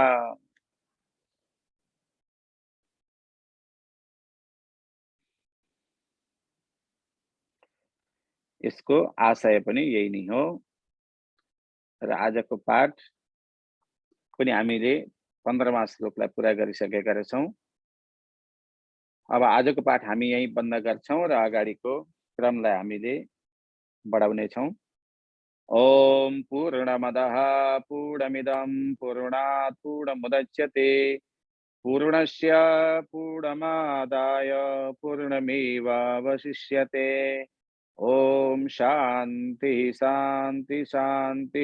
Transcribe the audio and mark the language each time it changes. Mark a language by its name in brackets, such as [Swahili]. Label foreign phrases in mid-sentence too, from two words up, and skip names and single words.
[Nepali] यसको आशय पनि यही नै हो र आजको पाठ पनि हामीले 15वां श्लोकलाई पूरा गरिसकेका छौं। अब आजको पाठ हामी यही बन्द गर्छौं र अगाडिको क्रमलाई हामीले बढाउने छौं। [Sanskrit] ओम पूर्णमदः पूर्णमिदं पूर्णात् पूर्णमुदच्यते पूर्णस्य पूर्णमादाय पूर्णमेवावशिष्यते। ओम शांति शांति शांति।